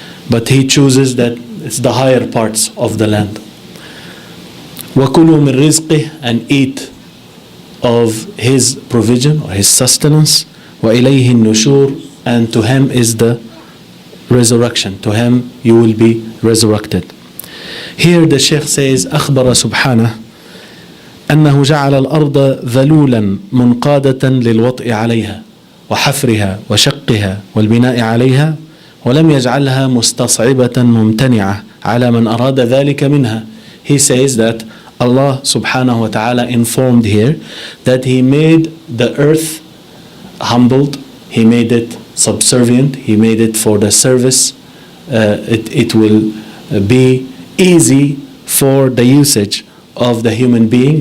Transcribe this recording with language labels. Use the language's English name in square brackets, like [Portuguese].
[English] But he chooses that it's the higher parts of the land. [Arabic] وَكُلُوا مِنْ رِزْقِهِ, [English] and eat of his provision or his sustenance. [Arabic] وَإِلَيْهِ النُّشُورِ, [English] and to him is the resurrection. To him you will be resurrected. Here the Shaykh says, [Arabic] أخبر سبحانه أنه جعل الأرض ذلولا منقادة للوطء عليها وحفرها وشقها والبناء عليها ولم يجعلها مستصعبة ممتنعة على من أراد ذلك منها. [English] He says that Allah subhanahu wa ta'ala informed here that He made the earth humbled, He made it subservient, He made it for the service. It will be easy for the usage of the human being.